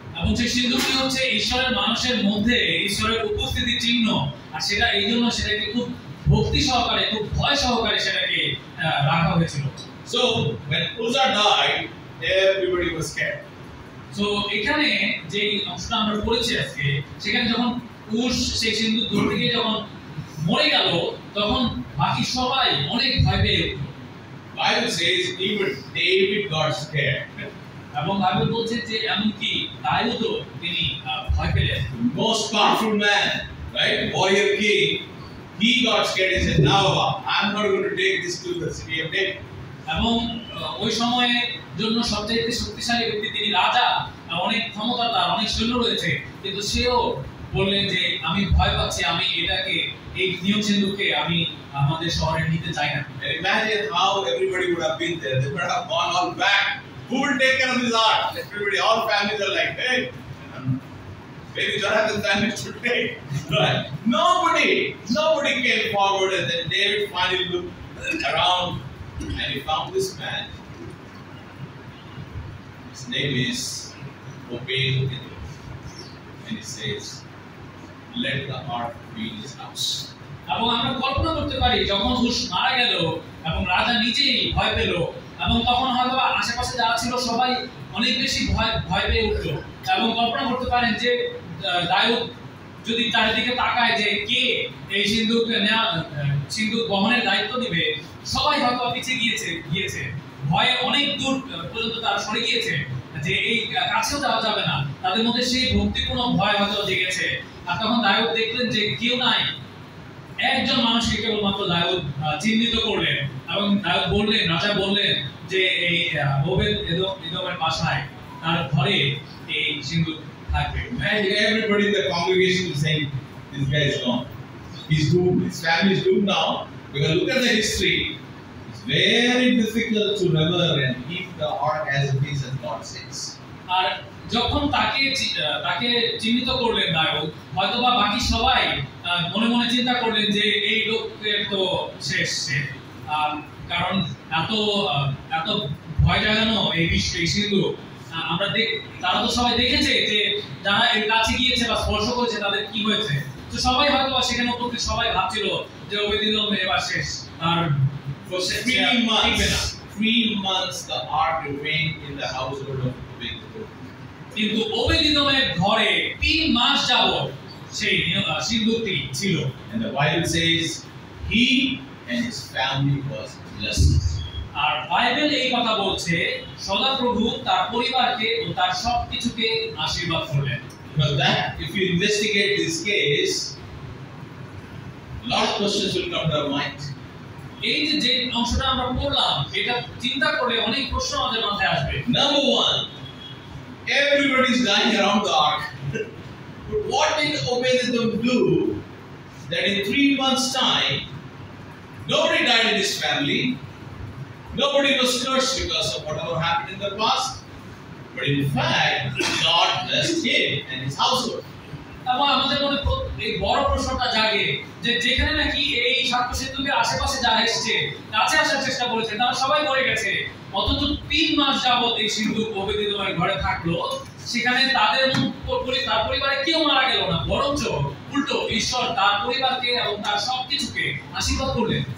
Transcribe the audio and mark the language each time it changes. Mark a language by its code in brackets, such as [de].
[bn] এবং সেই সিন্ধুকটি হচ্ছে ঈশ্বরের মানুষের মধ্যে ঈশ্বরের উপস্থিতির চিহ্ন, আর সেটা এই জন্য সেটাকে খুব ভক্তি সহকারে, খুব ভয় সহকারে সেটাকে রাখা হয়েছিল। [en] So when Uzzah died, everybody was scared. [bn] তো এখানে যে অংশটা আমরা পড়েছি আজকে, সেখানে যখন উশ সেই সিন্ধুক ধরতে গিয়ে যখন মরে গেল, তখন বাকি সবাই অনেক ভয় পেয়ে উঠল। [en] Bible says even David got scared. [bn] এবং বাইবেল বলছে যে এমনকি দাউদও তিনি ভয় পেলেন। [en] Most powerful man, right, warrior king, he got scared. He said, "Now I'm not going to take this to the city of David." [bn] এবং ওই সময়ের জন্য সবচেয়ে শক্তিশালী ব্যক্তি তিনি, রাজা, অনেক ক্ষমতা তার, অনেক সৈন্য রয়েছে, কিন্তু সেও বললেন যে আমি ভয় পাচ্ছি, আমি এটাকে এই নিয়ম সিন্ধুককে আমি আমাদের শহরে নিতে চাই না। [en] And imagine how everybody would have been there. They would have gone all back. Who will take care of this ark? Everybody, all families are like, hey. Maybe Jonathan done it today. Right? Nobody came forward, and then David finally looked around and he found this man. His name is Obed-Edom. And he says, let the ark be in his house. [bn] এবং আমরা কল্পনা করতে পারি যখন হুশ মারা গেল এবং রাজা নিজেই ভয় পেল এবং তখন হয়তো আশেপাশে যারা ছিল সবাই অনেক বেশি ভয় পেয়ে উঠলো এবং কল্পনা করতে পারেন যে দাউদ যদি চারিদিকে তাকায় যে কে এই সিন্দুক বহনের দায়িত্ব দিবে, সবাই হয়তো পিছিয়ে গিয়েছে ভয়ে অনেক দূর পর্যন্ত তারা সরে গিয়েছে যে এই কাছেও যাওয়া যাবে না। তাদের মধ্যে সেই ভক্তিপূর্ণ ভয় হয়তো জেগেছে। আর তখন দাউদ দেখলেন যে কেউ নাই, একজন মানুষকে কেবলমাত্র দাউদ চিহ্নিত করলেন এবং দাউদ বললেন, রাজা বললেন যে এই ওবেদ-এদোমের বাসায় তার ঘরে এই সিন্দুক থাকবে। [en] And everybody in the congregation is saying, this guy is gone. He's doomed. His family is doomed now. Because look at the history. It's very difficult to recover and keep the ark as it is as God says. [bn] আর যখন তাকে চিহ্নিত করলেন দাউদ, হয়তোবা বাকি সবাই মনে মনে চিন্তা করলেন যে এই লোকের তো শেষ, কারণ এত ভয় জাগানো এই সিন্ধুক আমরা তারা তো সবাই দেখেছে যে যারা এর কাছে গিয়েছে বা স্পর্শ করেছে তাদের কি হয়েছে। তো সবাই হয়তো সেখানে উপস্থিত সবাই ভাবছিল যে ওবেদ-এদোম এবার শেষ, আর [en] For 3 months the ark remained in the household of Obed-Edom. [bn] কিন্তু ওবেদ-এদোমের ঘরে 3 মাস যাবত সেই সিন্ধুকটি ছিল। [en] And the Bible says he and his family was blessed. [bn] আর Bible এই কথা বলছে সদাপ্রভু তার পরিবারকে ও তার সবকিছুকে আশীর্বাদ করলেন। [en] Because that, if you investigate this case, a lot of questions will come to our mind. [bn] এই যে অংশটা আমরা পড়লাম এটা চিন্তা করলে অনেক প্রশ্ন আমাদের মাথায় আসবে। [en] Number one, everybody is dying around the ark. But what did Obed-Edom do that in 3 months' time, nobody died in his family, nobody was cursed because of whatever happened in the past, but in fact, God blessed him and his household. [bn] এবং আমাদের মনে এই বড় প্রশ্নটা জাগে যে যেখানে নাকি এই সাক্ষ্য সিন্ধুকের আশেপাশে যারা এসেছে কাছে আসার চেষ্টা করেছে তারা সবাই মরে গেছে, অথচ 3 মাস যাবত এই সিন্ধুক ওবেদ-এদোমের ঘরে থাকলো, সেখানে তার পরিবারে কেউ মারা গেল না, বরঞ্চ উল্টো ঈশ্বর তার পরিবারকে এবং তার সবকিছুকে আশীর্বাদ করলেন।